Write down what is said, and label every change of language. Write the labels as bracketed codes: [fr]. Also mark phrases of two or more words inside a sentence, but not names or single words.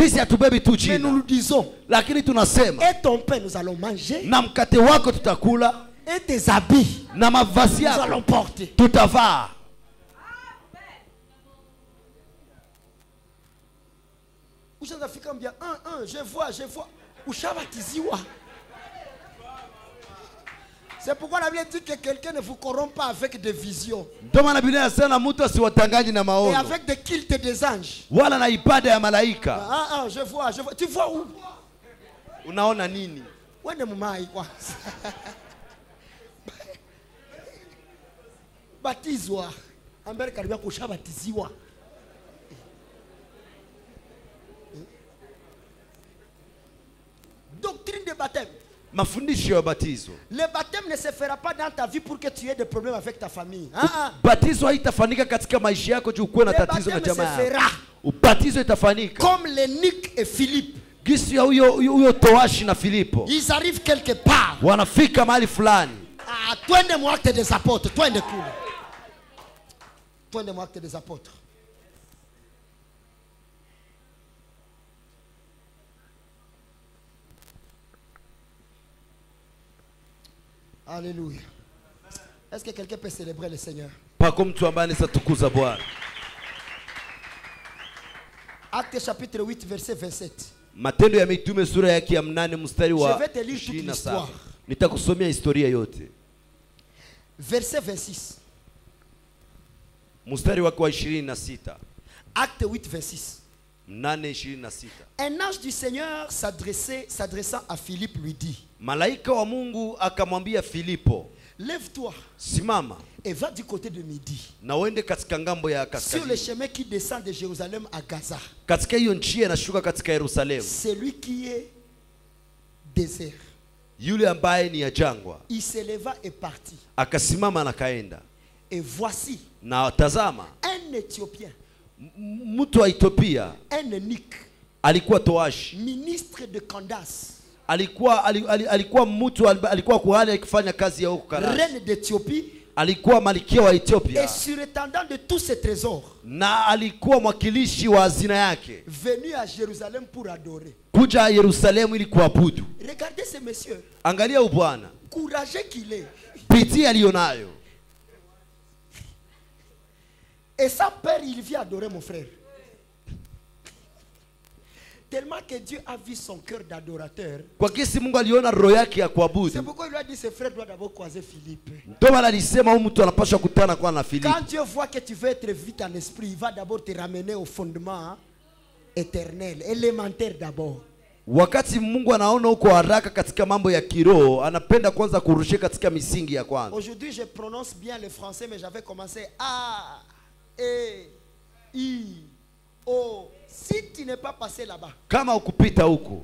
[sw] sisi hatubebi tu [fr] Mais nous [sw] jina, [fr] nous disons, [sw] lakini tunasema [fr] et ton pain nous allons manger, [sw] na mkate wako tutakula, [fr] et tes habits [sw] na mavazi [fr] nous allons [sw] yako [fr] porter. [sw] tutavaa. Ushazafika mbia, [fr] je vois. [sw] Ushabatiziwa. [fr] C'est pourquoi la Bible dit que quelqu'un ne vous corrompt pas avec des visions [sw] Ndio maana Biblia inasema mtu asiwatanganyi na [fr] et [sw] maono [fr] avec des cultes des anges. [sw] wala na ibada ya malaika. [fr] Je vois. Tu vois où? [sw] Unaona nini? Wende mumai kwa. Batizwa. Ambele karibia kushabatiziwa. [fr] Doctrine de baptême. [sw] Mafundisho ya batizo. [fr] Le baptême ne se fera pas dans ta vie pour que tu aies des problèmes avec ta famille. [sw] Batizo haitafanyika katika maisha yako juu kuwe na [fr] Le [sw] tatizo na [fr] baptême se [sw] jamaa [fr] fera [sw] yako. Ubatizo itafanyika [fr] comme l'Eunuque et Philippe. [sw] gisi ya huyo Toashi na Filipo. [fr] Ils arrivent quelque part. [sw] Wanafika mahali fulani. Twende mu [fr] acte des apôtres. [sw] Twende kule. Twende mu [fr] acte des apôtres. Alléluia. Est-ce que quelqu'un peut célébrer le Seigneur? [sw] Pako mtu ambaye anaweza tukuza Bwana. [fr] Acte chapitre 8 verset 27. [sw] Matendo ya Mitume sura yake ya 8 mstari wa [fr] Je vais te lire toute l'histoire. [sw] Nitakusomea historia yote. [fr] Verset 26. [sw] Mstari wake wa 26. [fr] Acte 8 26. 8:26. Un ange du Seigneur s'adressant à Philippe lui dit, [sw] Malaika wa Mungu akamwambia Filipo, [fr] lève-toi [sw] simama [fr] et va du côté de midi, [sw] na uende katika ngambo ya [fr] sur le [sw] kaskazini, [fr] chemin qui descend de Jérusalem à Gaza. [sw] katika hiyo njia inashuka katika Yerusalemu, [fr] Celui qui est désert. [sw] yule ambaye ni ya jangwa. [fr] Il se leva et partit. [sw] Akasimama na kaenda, [fr] Et voici [sw] na tazama, [fr] un Éthiopien, [sw] mtu wa Ethiopia [fr] un eunuque, [sw] alikuwa Toashi, [fr] ministre de Candace, [sw] alikuwa mtu alikuwa kuhani akifanya kazi ya huko Kandace. [fr] reine d'Éthiopie, [sw] Alikuwa malkia wa [fr] et [sw] Ethiopia [fr] surintendant de tous ses trésors, [sw] na alikuwa mwakilishi wa hazina yake, [fr] venu à Jérusalem pour adorer. [sw] kuja Yerusalemu ili kuabudu. [fr] Regardez ce monsieur, [sw] Angalia ubwana, [fr] courageux qu'il est. [sw] bidii aliyonayo. [fr] Et sans peur, il vient adorer mon frère. Tellement que Dieu a vu son cœur d'adorateur. [sw] Kwa kisi Mungu aliona roho yake ya [fr] C'est [sw] kuabudu, [fr] pourquoi il lui a dit, ce frère doit d'abord croiser Philippe. [sw] ndio maana alisema huyu mtu anapaswa kutana kwa na Filipo. [fr] Quand Dieu voit que tu veux être vite en esprit, il va d'abord te ramener au fondement éternel, élémentaire d'abord. [sw] Wakati Mungu anaona uko haraka katika mambo ya kiroho, anapenda kwanza kurushia katika misingi ya kwanza. [fr] Aujourd'hui, je prononce bien le français, mais j'avais commencé A, E, I, O. Si tu n'es pas passé là-bas, [sw] Kama ukupita huko,